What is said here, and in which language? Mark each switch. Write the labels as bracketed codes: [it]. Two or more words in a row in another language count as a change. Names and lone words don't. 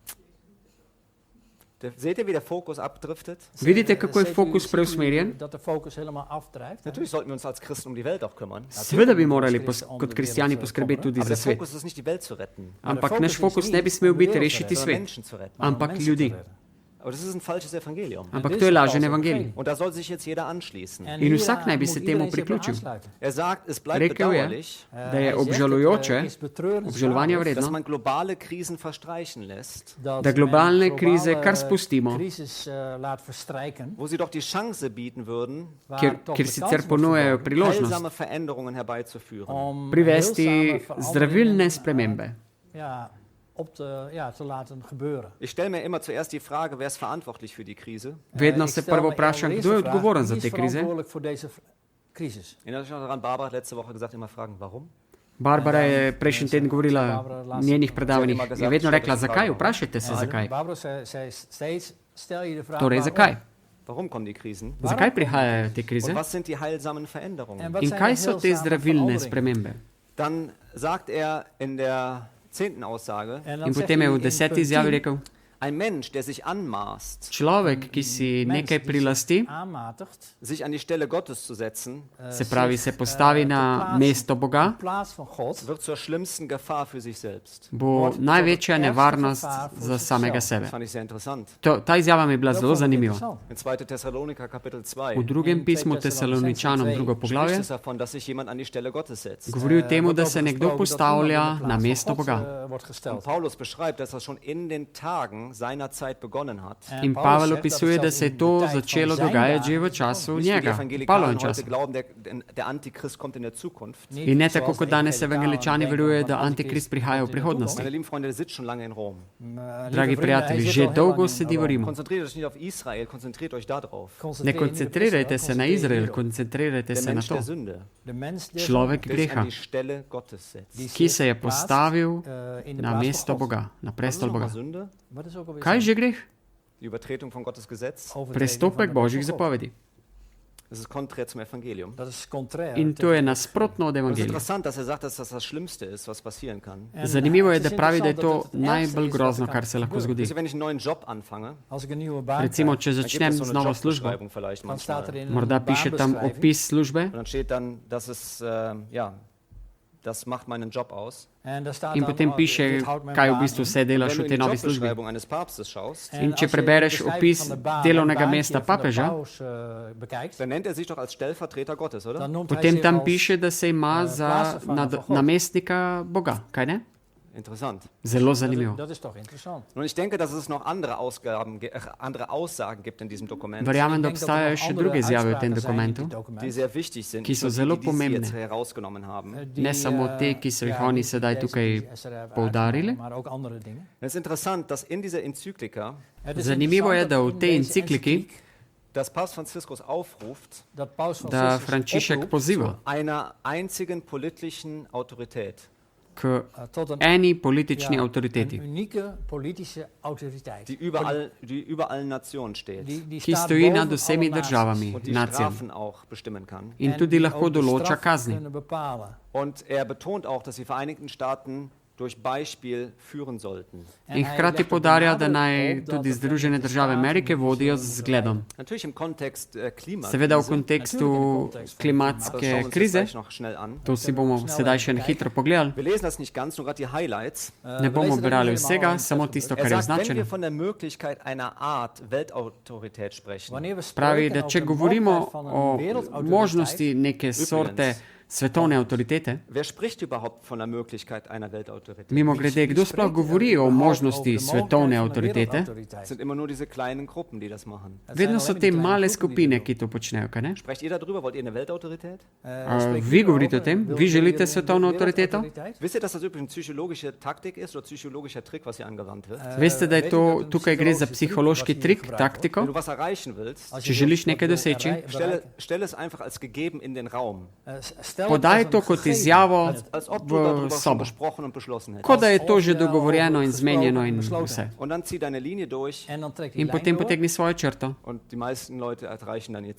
[de] seht ihr, wie der Fokus abdriftet? [sl] vidite, kako je fokus preusmerjen? [de] Natürlich sollten wir uns als Christen um die Welt auch kümmern. [sl] Seveda bi morali kot kristjani poskrbeti tudi [de] Aber [sl] za [de] der [sl] svet. [de] Fokus ist nicht, die Welt zu retten, [sl] Ampak naš fokus ne bi smel biti rešiti [de] sondern [sl] svet, [de] Menschen zu retten. [sl] ampak ljudi. [de] Aber das ist ein falsches Evangelium. [sl] Ampak to je lažen evangelij. [de] Und da soll sich jetzt jeder anschließen. [sl] In vsak naj bi se temu priključil. [de] Sagt, es bleibt [sl] Rekel je, [de] bedauerlich, [sl] da je obžalujoče, obžalovanja [de] dass [sl] vredno, [de] man globale Krisen verstreichen lässt, [sl] da globalne krize kar spustimo, [de] wo sie doch die Chance bieten würden, [sl] kjer sicer ponujajo priložnost [de] heilsame Veränderungen herbeizuführen. [sl] privesti zdravilne spremembe. [de] Ich stelle mir immer zuerst die Frage, wer ist verantwortlich für die Krise? [sl] Vedno se prvo vprašam, kdo je odgovoren za te krize. [de] Erinnert euch noch daran, Barbara hat letzte Woche gesagt, immer fragen, warum? [sl] Barbara je prejšnji teden govorila v njenih predavanjih. Je vedno rekla, zakaj? Vprašajte se, zakaj. Torej, zakaj? [de] Warum kommen die Krisen? [sl] Zakaj prihajajo te krize? [de] Und was sind die heilsamen Veränderungen? [sl] In kaj so te zdravilne spremembe? [de] Dann sagt in der 10. Aussage, [sl] In potem je v 10. izjavi rekel, [de] ein Mensch, der sich anmaßt, [sl] človek, ki si nekaj prilasti, [de] sich an die Stelle Gottes zu setzen, [sl] se pravi, se postavi na mesto Boga, [de] wird zur schlimmsten Gefahr für sich selbst. [sl] bo največja nevarnost za samega sebe. [de] Das fand ich sehr interessant. [sl] Ta izjava mi je bila zelo zanimiva. [de] In 2. Thessaloniker Kapitel 2 [sl] V drugem pismu Tesaloničanom, drugo [de] spricht [sl] poglavje, [de] es davon, dass sich jemand an die Stelle Gottes setzt. [sl] govori o tem, da se nekdo postavlja na mesto Boga. [de] Und Paulus beschreibt, dass das schon in den Tagen seiner Zeit begonnen hat. [sl] In Pavel opisuje, da se je to začelo dogajati že v času [de] Nicht wie die [sl] njega, v [de] Evangelikalen [sl] Pavlovem [de] heute [sl] času. [de] glauben, der Antichrist kommt in der Zukunft. [sl] In ne tako, kot danes evangeličani verujejo, da Antikrist prihaja v prihodnosti. [de] Meine lieben Freunde, der sitzt schon lange in Rom. [sl] Dragi prijatelji, že dolgo sedi v Rimu. [de] Konzentriert euch nicht auf Israel, konzentriert euch da drauf. [sl] Ne koncentrirajte se na Izrael, koncentrirajte [de] Der [sl] se na [de] Mensch [sl] to. [de] der Sünde [sl] Človek [de] will sich [sl] greha, [de] an die Stelle Gottes setzen. [sl] ki se je postavil na mesto Boga, na [de] Was ist [sl] prestol [de] nochmal [sl] Boga. [de] Sünde? [sl] Kaj je že greh? [de] Die Übertretung von Gottes Gesetz. [sl] Prestopek Božjih zapovedi. [de] Das ist konträr zum Evangelium. [sl] In to je nasprotno od [de] Es ist [sl] evangelija. [de] interessant, dass er sagt, dass das das Schlimmste ist, was passieren kann. [sl] Zanimivo je, da pravi, da je to najbolj grozno, kar se lahko zgodi. [de] Also, wenn ich einen neuen Job anfange, [sl] Recimo, če [de] dann gibt [sl] začnem [de] es so [sl] z [de] eine [sl] novo službo, [de] Jobbeschreibung vielleicht manchmal. [sl] morda piše tam opis službe [de] Und dann steht dann, dass es, ja, das macht meinen Job aus. [sl] in potem piše, kaj v bistvu vse [de] Wenn [sl] delaš [de] du [sl] v [de] in [sl] tej [de] die [sl] novi službi. [de] Jobbeschreibung eines Papstes schaust, [sl] In če prebereš opis delovnega mesta papeža, [de] dann nennt er sich doch als Stellvertreter Gottes, oder? [sl] potem tam piše, da se ima za namestnika Boga, kaj ne? [de] Interessant. [sl] Zelo zanimivo. [nl] Dat is toch interessant. [de] Und ich denke, dass es noch andere Aussagen gibt in diesem Dokument, [sl] Verjamem, da obstajajo še druge izjave v tem dokumentu, [de] die sehr wichtig sind, [sl] ki so [de] die [sl] zelo [de] Sie [sl] pomembne. [de] jetzt herausgenommen haben. [sl] Ne samo te, ki so jih oni sedaj tukaj poudarili. [nl] Maar ook andere dingen. [de] Es ist interessant, dass in dieser Enzyklika [sl] Zanimivo je, da v tej encikliki, [de] dass Papst Franziskus aufruft [nl] dat Paus [sl] da Frančišek poziva [de] einer einzigen politischen Autorität, [sl] k [nl] tot een [sl] eni politični avtoriteti, [nl] unieke politische autoriteit. [de] die über allen Nationen steht [nl] Die [sl] ki [nl] staat [sl] stoji [nl] boven [sl] nad vsemi [nl] alle [sl] državami, [de] und die [sl] nacijami, [de] Strafen auch bestimmen kann. [sl] in [nl] naties. [sl] tudi [nl] En [sl] lahko [nl] ook de [sl] določa [nl] straf [sl] kazni. [nl] kunnen bepalen. [de] Und er betont auch, dass die Vereinigten Staaten durch Beispiel führen sollten. [sl] In hkrati podarja, da naj tudi Združene države Amerike vodijo z zgledom. [de] Natürlich im Kontext [sl] Seveda v [de] Klimakrise. [sl] kontekstu [de] Aber das [sl] klimatske [de] schauen wir uns jetzt [sl] krize, [de] gleich noch schnell an. [sl] to si bomo sedaj še na hitro pogledali. [de] Wir lesen das nicht ganz, nur gerade die Highlights. [sl] Ne bomo brali vsega, samo tisto, kar je [de] Er sagt, wenn [sl] označeno. [de] wir von der Möglichkeit einer Art Weltautorität sprechen, [nl] Wanneer we [sl] Pravi, [nl] spreken [sl] da če [nl] over de [sl] govorimo [nl] mogelijkheid van [sl] o [nl] een wereldautoriteit, [sl] možnosti neke sorte svetovne avtoritete, [de] wer spricht überhaupt von der Möglichkeit einer Weltautorität? [sl] mimo grede, kdo sploh govori o možnosti svetovne avtoritete, [de] Es sind immer nur diese kleinen Gruppen, die das machen. [sl] vedno so te male skupine, ki to počnejo, kaj ne? [de] Sprecht ihr darüber? Wollt ihr eine Weltautorität? [sl] Vi govorite o tem? Vi želite svetovno avtoriteto? [de] Wisst ihr, dass das übrigens eine psychologische Taktik ist oder psychologischer Trick, was hier angewandt wird? [sl] Veste, da je to, tukaj gre za psihološki trik, [de] Wenn [sl] taktiko. [de] du was erreichen willst, [sl] Če želiš nekaj doseči, [de] stelle es einfach als gegeben in den Raum. [sl] podaj to kot izjavo [de] Als ob du [sl] v [de] darüber schon [sl] sobo. [de] besprochen und beschlossen hättest. [sl] Kot da je to že dogovorjeno in zmenjeno in vse. [de] Und dann zieh deine Linie durch [sl] In potem potegni svojo črto. [de] und die meisten Leute erreichen dann ihr